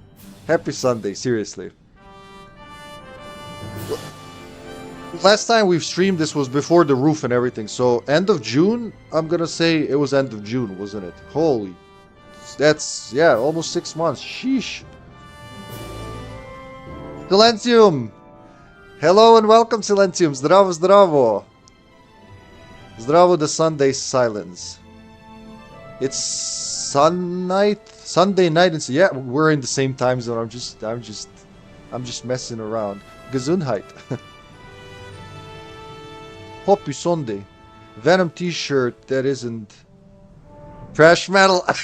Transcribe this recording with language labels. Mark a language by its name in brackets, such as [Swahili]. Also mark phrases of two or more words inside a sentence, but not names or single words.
[English] Happy Sunday, seriously. Last time we've streamed this was before the roof and everything, so end of June, I'm gonna say it was end of June, wasn't it? Holy, that's, yeah, almost 6 months, sheesh. Silencium! Hello and welcome, [Slovenian] Silencium, zdravo, zdravo. [English] Zdravo the Sunday silence. It's Sunday night, and so, yeah, we're in the same time zone, I'm just messing around. Gesundheit. Happy Sunday. Venom t-shirt that isn't trash metal.